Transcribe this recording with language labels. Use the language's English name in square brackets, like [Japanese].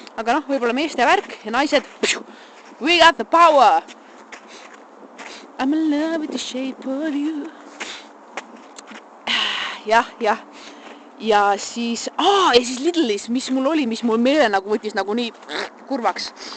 [Estonian] Aga noh, võib-olla meeste värk ja naised, [English] we got the power. I'm in love with the shape of you. [Estonian] Jah. Ja siis Lidlis, mis mul oli, mis mul meele nagu võttis nagu nii kurvaks.